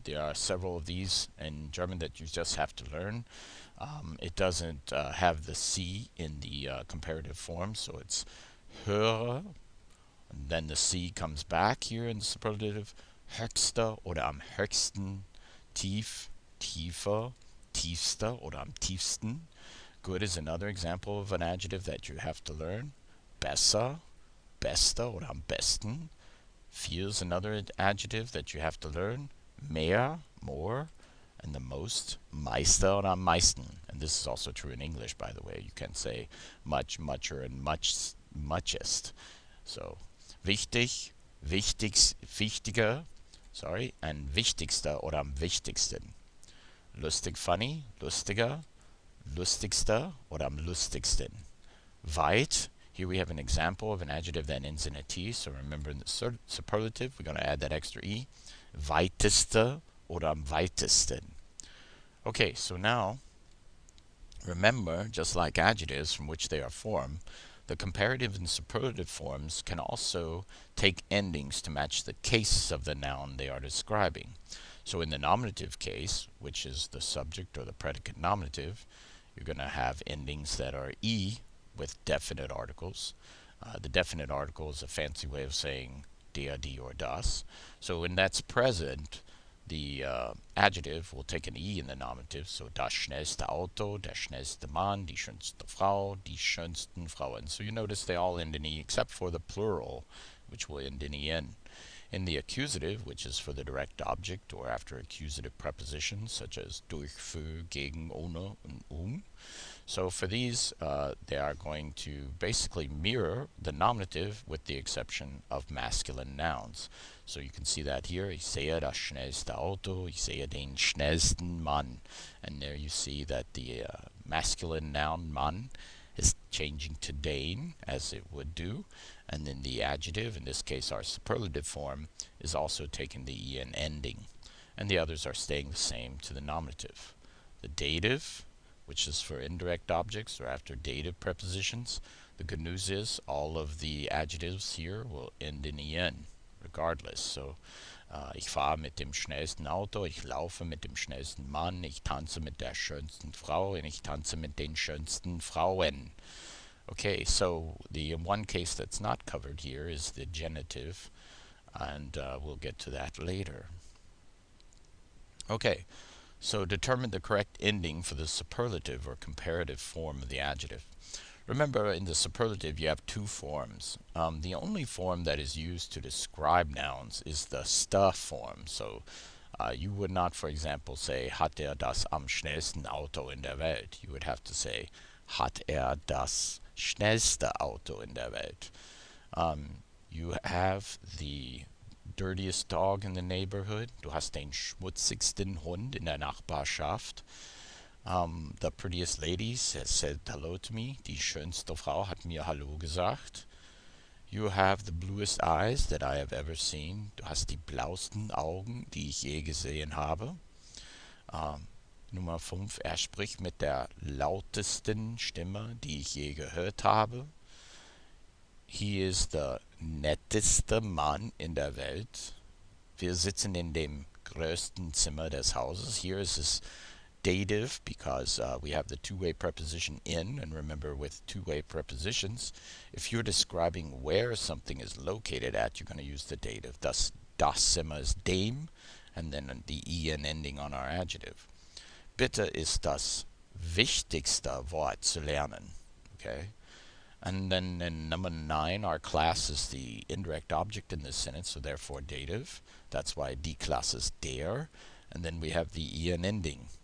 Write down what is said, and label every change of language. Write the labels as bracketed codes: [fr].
[en] There are several of these in German that you just have to learn. It doesn't have the C in the comparative form, so it's höher. And then the C comes back here in the superlative. [de] Höchster oder am höchsten. Tief, tiefer, tiefster oder am tiefsten. [en] Good is another example of an adjective that you have to learn. [de] Besser, bester oder am besten. [en] Viel is another adjective that you have to learn. [de] Mehr, more. [en] And the most, [de] meister oder am meisten. [en] And this is also true in English, by the way. You can say much, mucher, and much, muchest. [de] So, wichtig, wichtiger, and wichtigster oder am wichtigsten. Lustig, funny, lustiger, lustigster oder am lustigsten. [en] Weit, here we have an example of an adjective that ends in a T, so remember in the superlative, we're going to add that extra E. [de] Weiteste oder am weitesten. [en] Okay, so now, remember, just like adjectives from which they are formed, the comparative and superlative forms can also take endings to match the case of the noun they are describing. So in the nominative case, which is the subject or the predicate nominative, you're going to have endings that are E with definite articles. The definite article is a fancy way of saying der, die, or das. So when that's present, the adjective will take an E in the nominative, so [de] das schnellste Auto, der schnellste Mann, die schönste Frau, die schönsten Frauen. [en] So you notice they all end in E except for the plural, which will end in en. In the accusative, which is for the direct object or after accusative prepositions such as durch, für, gegen, ohne, and So for these, they are going to basically mirror the nominative with the exception of masculine nouns. So you can see that here, [de] ich sehe das schnellste Auto, ich sehe den schnellsten Mann. [en] And there you see that the masculine noun Mann is changing to den, as it would do. And then the adjective, in this case our superlative form, is also taking the en ending. And the others are staying the same to the nominative. The dative, which is for indirect objects or after dative prepositions, the good news is all of the adjectives here will end in en, regardless. [de] So, ich fahre mit dem schnellsten Auto, ich laufe mit dem schnellsten Mann, ich tanze mit der schönsten Frau und ich tanze mit den schönsten Frauen. [en] Okay, so the one case that's not covered here is the genitive, and we'll get to that later. Okay, so determine the correct ending for the superlative or comparative form of the adjective. Remember, in the superlative, you have two forms. The only form that is used to describe nouns is the sta form. So you would not, for example, say, [de] hat das am schnellsten Auto in der Welt? [en] You would have to say, [de] hat das schnellste Auto in der Welt? [en] You have the dirtiest dog in the neighborhood. [de] Du hast den schmutzigsten Hund in der Nachbarschaft. [en] The prettiest lady has said hello to me. [de] Die schönste Frau hat mir Hallo gesagt. [en] You have the bluest eyes that I have ever seen. [de] Du hast die blauesten Augen, die ich je gesehen habe. Nummer 5. Er spricht mit der lautesten Stimme, die ich je gehört habe. [en] He is the [de] netteste Mann in der Welt. Wir sitzen in dem größten Zimmer des Hauses. [en] Here is his dative because we have the two-way preposition in, and remember with two-way prepositions, if you're describing where something is located at, you're going to use the dative. Thus, das Zimmer is dem, and then the en ending on our adjective. Bitte ist das wichtigste Wort zu lernen. Okay? And then in number 9, our class is the indirect object in this sentence, so therefore dative. That's why die Klasse is der. And then we have the en ending.